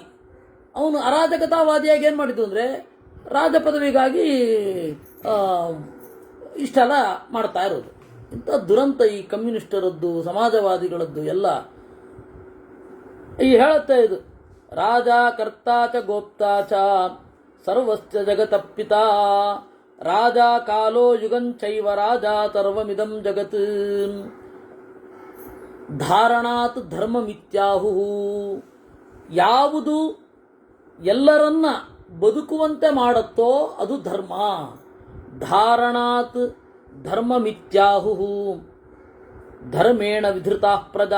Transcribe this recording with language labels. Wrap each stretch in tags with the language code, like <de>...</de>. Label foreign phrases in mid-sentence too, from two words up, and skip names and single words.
<kn>ಅವನು ಅರಾಜಕತಾವಾದಿಯಾಗಿ ಏನು ಮಾಡಿದ್ದು ಅಂದರೆ ರಾಜ ಪದವಿಗಾಗಿ ಇಷ್ಟೆಲ್ಲ ಮಾಡ್ತಾ ಇರೋದು. ಇಂಥ ದುರಂತ ಈ ಕಮ್ಯುನಿಸ್ಟರದ್ದು, ಸಮಾಜವಾದಿಗಳದ್ದು ಎಲ್ಲ ಈ ಹೇಳುತ್ತೆ ಇದು.</kn> <sa>ರಾಜ ಕರ್ತಾ ಚ ಗೋಪ್ತಾ ಚ ಸರ್ವಶ್ಚ ಜಗತಪ್ಪಿತ ರಾಜ ಕಾಲೋ ಯುಗಂಚೈವ ರಾಜ ಸರ್ವಮಿದಂ ಜಗತ್ ಧಾರಣಾತ್ ಧರ್ಮಮಿತ್ಯಾಹು.</sa> <kn>ಯಾವುದು ಎಲ್ಲರನ್ನ ಬದುಕುವಂತೆ ಮಾಡುತ್ತೋ ಅದು ಧರ್ಮ.</kn> <sa>ಧಾರಣಾತ್ ಧರ್ಮಮಿತ್ಯಾಹು ಧರ್ಮೇಣ ವಿಧೃತಾ ಪ್ರಜಾ.</sa>